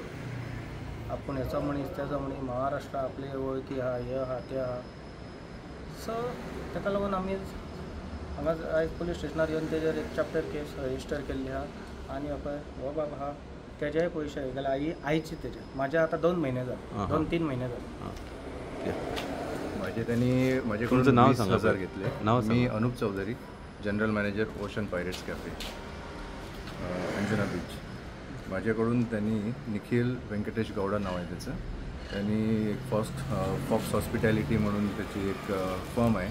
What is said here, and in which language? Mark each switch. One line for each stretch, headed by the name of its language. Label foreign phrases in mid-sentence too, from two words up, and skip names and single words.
Konkani: आपूण हेचो मनीस तेचो मनीस, महाराष्ट्रा आपले वळखी आहा, हे आहा ते आहा. सो ताका लागून आमी हांगा आयज
English: police stationar
Konkani: येवन तेजेर एक
English: chapter case register
Konkani: केल्ली आहा. आनी पळय हो बाब आहा तेजेय पयशे गेले आयचे तेजे. म्हाजे आतां 2 म्हयने जाले, 2-3 म्हयने जाले.
Marathi: माझे तुमचं नाव सांगा 20,000 घेतले. नाव मी अनूप चौधरी,
English: general manager
Marathi: ओशन पायरेट्स कॅफे, अंजुना बीच. माझ्याकडून त्यांनी निखिल वेंकटेश गौडा नाव आहे त्याचं. त्यांनी एक फॉक्स हॉस्पिटॅलिटी म्हणून त्याची एक फर्म आहे.